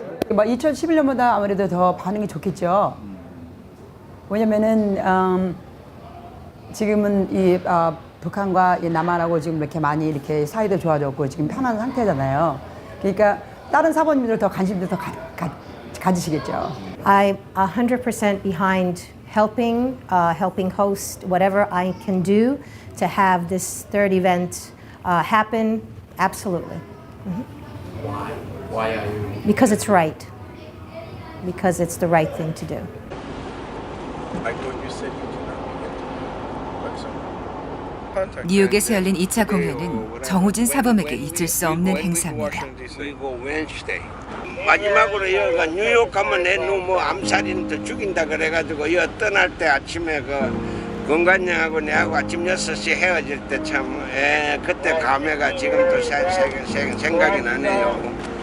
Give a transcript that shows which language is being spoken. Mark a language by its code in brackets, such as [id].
[ko] 2011년보다 아무래도 더 반응이 좋겠죠. 왜냐면은 지금은 이 북한과 이 남한하고 지금 이렇게 많이 이렇게 사이도 좋아졌고 지금 편한 상태잖아요. 그러니까 다른 사모님들 더 관심도 더 가지시겠죠. [en] I'm 100% behind helping host whatever I can do to have this third event happen. Absolutely. Why? Why are you? Because it's right. Because it's the right thing to do. I thought you said you cannot be [ko] 뉴욕에서 열린 2차 공연은 정우진 사범에게 잊을 수 없는 행사입니다. 마지막으로 여기가 뉴욕 가면 내 놈 뭐 암살인들 죽인다 그래가지고 여 떠날 때 아침에 그 건관영하고 내하고 아침 6시 헤어질 때 참 그때 감회가 지금도 생각이 나네요.